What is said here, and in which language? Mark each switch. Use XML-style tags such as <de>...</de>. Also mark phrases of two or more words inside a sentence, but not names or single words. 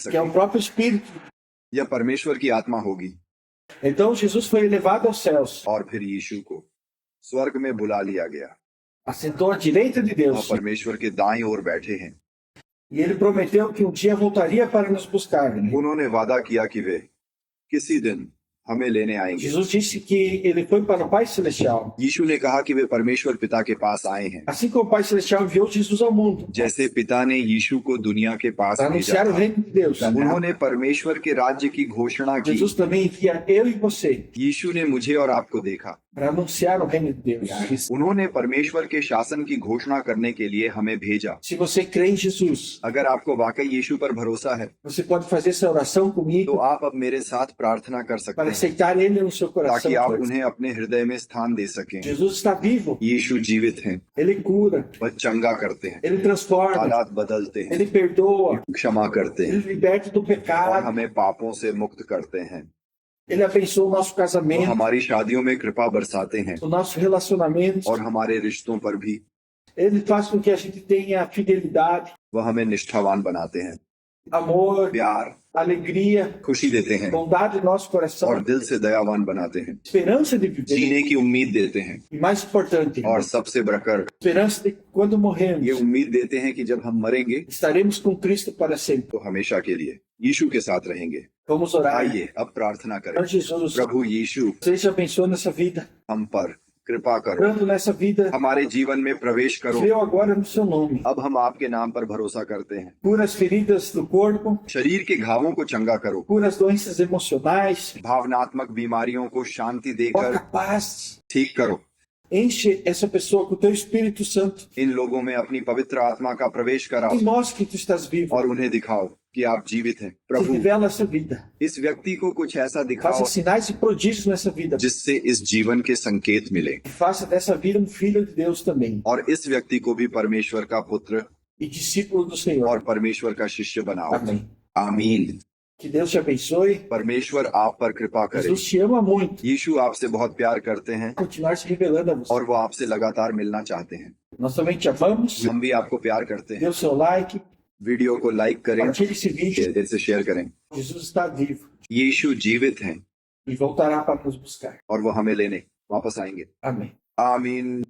<pt>Que é</pt> <hi>सकें।</hi> <pt>o próprio Espírito.</pt> <hi>यह परमेश्वर की आत्मा होगी।</hi> <pt>Então Jesus foi elevado aos céus,</pt> <hi>और फिर यीशु को स्वर्ग में बुला लिया गया</hi> <pt>assentou à direita de</pt> <hi>और</hi> <pt>Deus.</pt> <hi>परमेश्वर के दाईं ओर बैठे हैं।</hi> <pt>E ele prometeu que um dia voltaria para nos buscar.</pt> <hi>उन्होंने वादा किया कि वे किसी दिन हमें लेने आएंगे।</hi> <pt>Jesus disse que ele foi para o Pai Celestial.</pt> <hi>यीशु ने कहा कि वे परमेश्वर पिता के पास आए हैं,</hi> <pt>Assim como o Pai Celestial enviou Jesus ao mundo</pt> <hi>जैसे पिता ने यीशु को दुनिया के पास</hi> <pt>para</pt> <hi>भेजा</hi> <pt>anunciar o</pt> <hi>था।</hi> <pt>reino de Deus.</pt> <hi>उन्होंने परमेश्वर के राज्य की घोषणा की।</hi> <pt>Jesus também envia eu e você</pt> <hi>यीशु ने मुझे और आपको देखा।</hi> <pt>para anunciar o reino de Deus.</pt> <hi>उन्होंने परमेश्वर के शासन की घोषणा करने के लिए हमें भेजा।</hi> <pt>Se você crê em Jesus,</pt> <hi>अगर आपको वाकई यीशु पर भरोसा है</hi> <pt>você pode fazer essa oração</pt> <hi>तो</hi> <pt>comigo</pt> <hi>आप अब मेरे साथ प्रार्थना कर सकते</hi> <pt>para</pt> <hi>हैं</hi> <pt>aceitar Ele no seu coração.</pt> <hi>ताकि आप उन्हें अपने हृदय में स्थान दे सकें।</hi> <pt>Jesus está vivo,</pt> <hi>यीशु जीवित हैं,</hi> <pt>Ele cura,</pt> <hi>वह चंगा करते हैं,</hi> <pt>Ele transforma,</pt> <hi>हालात बदलते हैं,</hi> <pt>Ele perdoa,</pt> <hi>क्षमा करते</hi> <pt>Ele</pt> <hi>हैं</hi> <pt>liberta do</pt> <hi>और</hi> <pt>pecado,</pt> <hi>हमें पापों से मुक्त करते हैं।</hi> <pt>Ele abençoa o nosso</pt> <hi>वो</hi> <pt>casamento,</pt> <hi>हमारी शादियों में कृपा बरसाते हैं</hi> <pt>os nossos relacionamentos.</pt> <hi>और हमारे रिश्तों पर भी</hi> <pt>Ele faz com que a gente tenha fidelidade,</pt> <hi>वह हमें निष्ठावान बनाते हैं,</hi> <pt>amor,</pt> <hi>प्यार,</hi> <pt>alegria,</pt> <hi>खुशी देते हैं</hi> <pt>bondade no nosso</pt> <hi>और</hi> <pt>coração,</pt> <hi>दिल से दयावान बनाते हैं,</hi> <pt>esperança de viver.</pt> <hi>जीने की उम्मीद देते हैं</hi> <pt>E mais importante,</pt> <hi>और सबसे बढ़कर</hi> <pt>esperança de que quando</pt> <hi>ये</hi> <pt>morrermos,</pt> <hi>उम्मीद देते हैं कि जब हम मरेंगे</hi> <pt>estaremos com Cristo para sempre.</pt> <hi>तो हमेशा के लिए यीशु के साथ रहेंगे।</hi> <pt>Vamos orar.</pt> <hi>आइए अब प्रार्थना करें।</hi> <pt>Senhor Jesus,</pt> <hi>प्रभु यीशु</hi> <pt>seja abençoando nessa vida,</pt> <hi>हम पर कृपा करो,</hi> <pt>orando nessa vida,</pt> <hi>हमारे जीवन में प्रवेश करो।</hi> <pt>creu agora no seu nome.</pt> <hi>अब हम आपके नाम पर भरोसा करते हैं।</hi> <pt>Cura as feridas do corpo,</pt> <hi>शरीर के घावों को चंगा करो,</hi> <pt>cura as doenças emocionais,</pt> <hi>भावनात्मक बीमारियों को शांति देकर</hi> <pt>toca paz,</pt> <hi>ठीक करो।</hi> <pt>enche essa pessoa com o teu Espírito Santo</pt> <hi>इन लोगों में अपनी पवित्र आत्मा का प्रवेश कराओ</hi> <pt>e mostre que tu estás vivo.</pt> <hi>और उन्हें दिखाओ कि आप जीवित हैं।</hi> <pt>Se</pt> <hi>प्रभु</hi> <pt>revela essa vida.</pt> <hi>इस व्यक्ति को कुछ ऐसा दिखाओ</hi> <pt>Faça sinais e prodígios nessa vida.</pt> <hi>जिससे इस जीवन के संकेत मिले</hi> <pt>E faça dessa vida filho de Deus também.</pt> <hi>और इस व्यक्ति को भी परमेश्वर का पुत्र</hi> <pt>E discípulo do Senhor.</pt> <hi>और परमेश्वर का शिष्य बनाओ।</hi> <pt>Amém.</pt> <hi>आमीन।</hi> <pt>Que Deus te abençoe.</pt> <hi>परमेश्वर आप पर कृपा करे।</hi> <pt>Jesus te ama muito.</pt> <hi>यीशु आपसे बहुत प्यार करते हैं</hi> <pt>Continuar se revelando a você.</pt> <hi>और वो आपसे लगातार मिलना चाहते हैं।</hi> <pt>Nós também te amamos.</pt> <hi>हम भी आपको प्यार करते</hi> <pt>Dê</pt> <hi>हैं।</hi> <pt>o seu like.</pt> <hi>वीडियो को लाइक करें,</hi> <pt>Compartilhe esse vídeo.</pt> <hi>दिल से शेयर करें।</hi> <pt>Jesus está vivo</pt> <hi>यीशु जीवित हैं</hi> <pt>e voltará para nos buscar.</pt> <hi>और वो हमें लेने वापस आएंगे।</hi> <pt>Amém.</pt> <hi>आमीन।</hi>